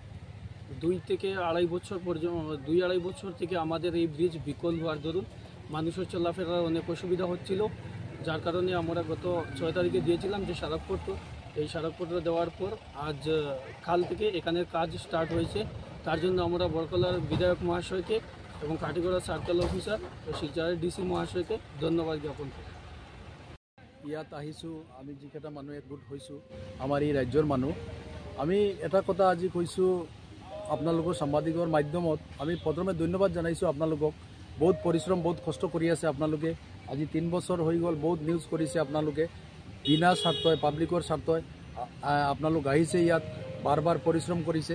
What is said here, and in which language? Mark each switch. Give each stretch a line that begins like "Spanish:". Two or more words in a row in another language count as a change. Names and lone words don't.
Bangla: 2 থেকে আড়াই বছর পর্যন্ত 2-2.5 বছর থেকে আমাদের এই ব্রিজ বিকল হওয়ার দরুন মানুষের চলাফেরার অনেক অসুবিধা হচ্ছিল, যার কারণে আমরা গত 6 তারিখে দিয়েছিলাম যে স্মারকপত্র। এই স্মারকপত্র দেওয়ার পর আজ কাল থেকে এখানের কাজ স্টার্ট হয়েছে। তার জন্য আমরা বড়কলার বিধায়ক মহাশয়কে এবং কাটিগড়া
English: circle officer
Bangla: ও শিলচরের ডিসি মহাশয়কে ধন্যবাদ জ্ঞাপন করি।
Assamese: ইয়াত আহিছোঁ আমি যিকেইটা মানুহ একগোট হৈছোঁ আমাৰ এই ৰাজ্যৰ মানুহ। আমি এটা কথা আজি কৈছোঁ আপোনালোকৰ সাংবাদিকৰ মাধ্যমত। আমি প্ৰথমে ধন্যবাদ জনাইছোঁ আপোনালোকক। বহুত পৰিশ্ৰম বহুত কষ্ট কৰি আছে আপোনালোকে। আজি 3 বছৰ হৈ গ'ল, বহুত নিউজ কৰিছে আপোনালোকে, বিনা স্বাৰ্থই পাব্লিকৰ স্বাৰ্থই আপোনালোক আহিছে ইয়াত, বাৰ বাৰ পৰিশ্ৰম কৰিছে।